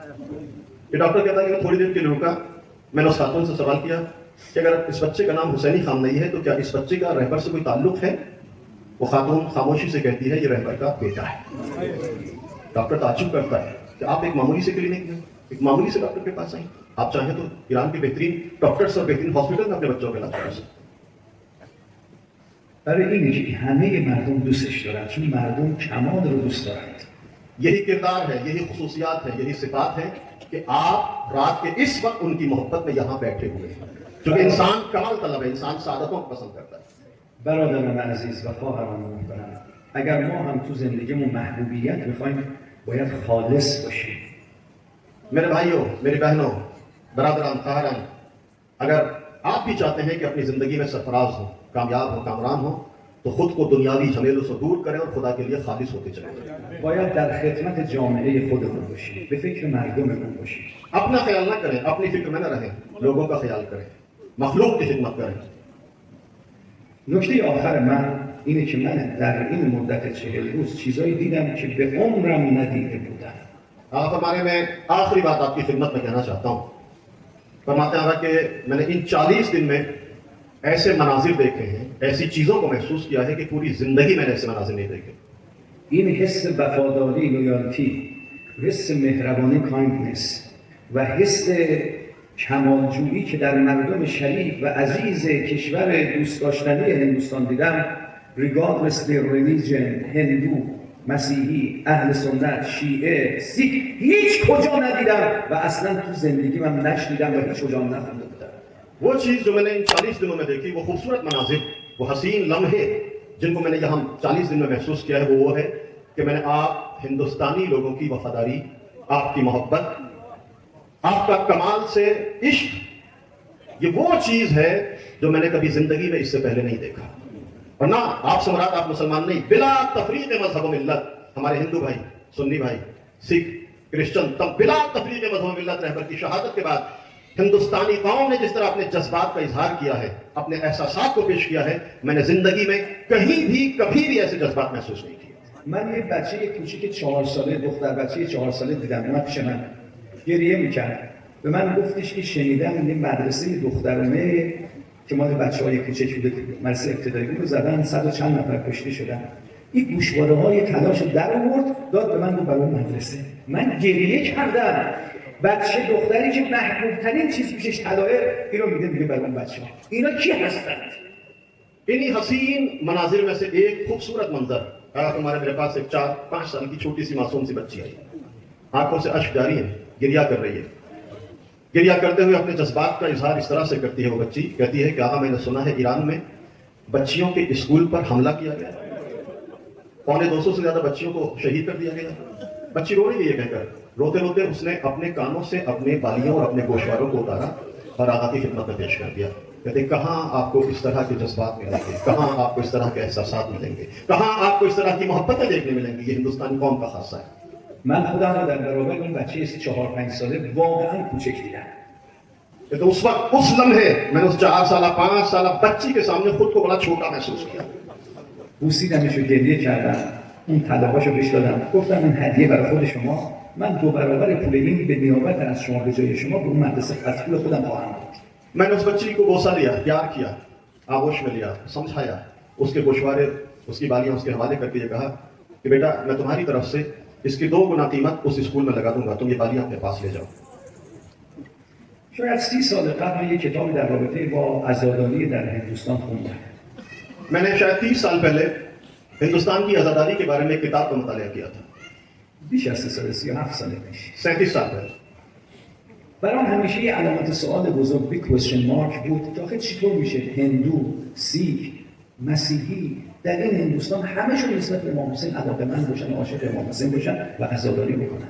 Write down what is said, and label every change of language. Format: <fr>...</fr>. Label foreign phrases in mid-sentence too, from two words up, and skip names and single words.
<hi>ये डॉक्टर कहता है कि मैं थोड़ी देर के लिए रुका, मैंने उस खातून से सवाल किया कि अगर इस बच्चे का नाम हुसैनी खामनेई है तो क्या इस बच्चे का रहबर से कोई ताल्लुक है? वो खातून खामोशी से कहती है ये रहबर का बेटा है। डॉक्टर ताज्जुब करता है कि आप एक मामूली से क्लिनिक में, एक मामूली से डॉक्टर के पास आई, आप चाहें तो ईरान के बेहतरीन डॉक्टर्स और बेहतरीन हॉस्पिटल में अपने बच्चों का इलाज करा सकते हैं।</hi> <fa>برای اینه که همه مردم دوستش دارن، چون مردم کمال رو دوست دارند.</fa> <hi>यही किरदार है, यही खुसूसियात है, यही सिफात है कि आप रात के इस वक्त उनकी मोहब्बत में यहाँ बैठे हुए हैं, क्योंकि इंसान कमाल तलब है, इंसान सादतों को पसंद करता है।</hi> <fa>برادران عزیز و خواهران محترم، اگر ما هم تو زندگیمون محبوبیت میخوایم باید خالص باشیم.</fa> <hi>मेरे भाइयों, मेरी बहनों,</hi> <fa>برادران، خواهران,</fa> <hi>अगर आप भी चाहते हैं कि अपनी ज़िंदगी में सरफराज हो, कामयाब हो, कामरान हो, तो खुद को दुनियावी झमेलों से दूर करें और खुदा के लिए खालिस होते चलें।</hi> <fa>باید در خدمت جامعه خودمون باشیم، به فکر مردممون باشیم.</fa> <hi>अपना ख्याल ना करें, अपनी फिक्र में न रहें, लोगों का ख्याल करें, मखलूक की खिदमत करें।</hi> <fa>نکته آخر من اینه که من در این مدت 40 روز چیزایی دیدم که به عمرم ندیده بودم.</fa> <hi>आप हमारे में आखिरी बात आपकी खिदमत में कहना चाहता हूँ। फरमाते हैं कि मैंने इन 40 दिन में ऐसे मनाजिर देखे हैं, ऐसी चीज़ों को महसूस किया है कि पूरी ज़िंदगी मैंने ऐसे मनाजिर नहीं देखे।</hi> <fa>این حس وفاداری، لویالتی، حس مهربانی، کایندنس و حس کمالجویی که در مردم شریف و عزیز کشور دوست داشتنی هندوستان دیدم،</fa> <en>regardless their religion،</en> <fa>هندو، مسیحی، اهل سنت، شیعه، سیک، هیچ کجا ندیدم و اصلا تو زندگی من نشنیدم و هیچ کجا نخونده بودم.</fa> <hi>वो चीज़ जो मैंने इन 40 दिनों में देखी, वो खूबसूरत मनाजिर, वो हसीन लम्हे जिनको मैंने यहाँ 40 दिन में महसूस किया है, वो है कि मैंने आप हिंदुस्तानी लोगों की वफादारी, आपकी मोहब्बत, आपका कमाल से इश्क, ये वो चीज़ है जो मैंने कभी ज़िंदगी में इससे पहले नहीं देखा। और ना आप सम्राट, आप मुसलमान नहीं, बिला तफरीक मजहब मिल्लत, हमारे हिंदू भाई, सुन्नी भाई, सिख, क्रिश्चियन, तब बिला तफरीक मजहब मिल्लत रहबर की शहादत के बाद हिंदुस्तानी कौम ने जिस तरह अपने जज्बात का इजहार किया है, अपने एहसासात को पेश किया है, मैंने जिंदगी में कहीं भी कभी भी ऐसे जज्बात महसूस नहीं किए।</hi> <fa>من یه بچه کوچیک 4 ساله، دختر بچه 4 ساله دیدم، اومد پیش من گریه میکرد، به من گفتش که شنیدم این مدرسه دخترانه که مال بچه‌های کوچیک بوده، مدرسه ابتدایی بود، زدن 100 و چند نفر کشته شدن. این گوشواره‌های تلاش در آورد داد به من، گفت برای مدرسه. من گریه کردم. بچه دختری که محبوب ترین چیز پیشش طلایه، اینو میگه برای اون بچه. اینا کی هستند؟</fa> <hi>इन्हीं हसीन मनाजिर में से एक खूबसूरत मंजर तुम्हारे मेरे पास एक 4-5 साल की छोटी सी मासूम सी बच्ची आई, आंखों से अश्क जारी है, गिरिया कर रही है। गिरिया करते हुए अपने जज्बात का इजहार इस तरह से करती है वो बच्ची, कहती है कि आका मैंने सुना है ईरान में बच्चियों के स्कूल पर हमला किया गया, 250 से ज्यादा बच्चियों को शहीद कर दिया गया। बच्ची रो रही है ये कहकर, रोते रोते उसने अपने कानों से अपने बालियों और अपने गोशवारों को उतारा और आका की खिदमत में पेश कर दिया। कहते कहाँ आपको इस तरह के जज्बात मिलेंगे, कहाँ आपको इस तरह के एहसास मिलेंगे, कहाँ आपको इस तरह की मोहब्बतें देखने मिलेंगी। ये हिंदुस्तानी कौम का खासा है।</hi> <fa>من خودم رو در برابر اون بچه 4-5 ساله واقعا کوچک دیدم.</fa> <hi>तो उस वक्त उस लम्हे मैंने उस 4 साल 5 साल बच्ची के सामने खुद को बड़ा छोटा महसूस किया।</hi> <fa>بوسیدمش و گریه کردم، اون طلاقاشو بهش دادم، گفتم این هدیه برای خود شما، من 2 برابر پول این به نیابت از شما به جای شما به اون مدرسه از پول خودم خواهم داد.</fa> <hi>मैंने उस बच्ची को बोसा लिया, प्यार किया, आगोश में लिया, समझाया, उसके गोशवारे उसकी बालियां उसके हवाले करके ये कहा कि बेटा मैं तुम्हारी तरफ से इसकी 2 गुना कीमत उस स्कूल में लगा दूंगा, तुम ये बालियां अपने पास ले जाओ।</hi> <fa>شاید 30 سال قبل من یک کتابی در رابطه با عزاداری در هندوستان خوندم.</fa> <hi>मैंने शायद 30 साल पहले हिंदुस्तान की आजादारी के बारे में एक किताब का मुतालिया किया था।</hi> <fa>بیش از 3 سال 37 سال پیش.</fa> <hi>37 साल पहले</hi> <fa>برام همیشه یه علامت سوال بزرگ</fa> <en>big question mark</en> <fa>بود که آخه چطور میشه هندو، سیک، مسیحی در این هندوستان همشون نسبت به امام حسین علاقه‌مند باشن، عاشق امام حسین باشن و عزاداری بکنند.</fa>